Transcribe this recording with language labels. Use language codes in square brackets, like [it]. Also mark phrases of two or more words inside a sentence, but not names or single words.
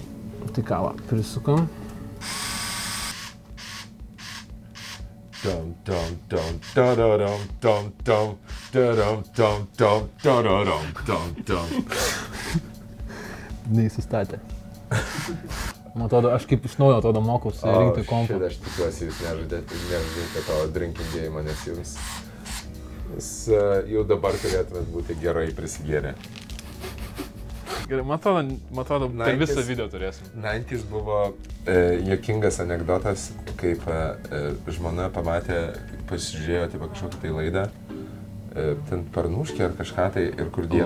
[lt] Tai ką, va, prisukam. Neįsistatė. Man atrodo, aš kaip iš naujo atrodo mokausi rinkti kompą. Aš tikiuosi, jūs nežaidėte to [en] drinking game, [lt] nes jums jau dabar turėtumėt būti gerai prisigėrę. Gerai, man atrodo, per visą video turėsim. 90s buvo juokingas anekdotas, kaip žmona pamatė, pasižiūrėjo tipo, kažkokią tai laidą, ten Parnuškį ar kažką tai ir kur dėjo.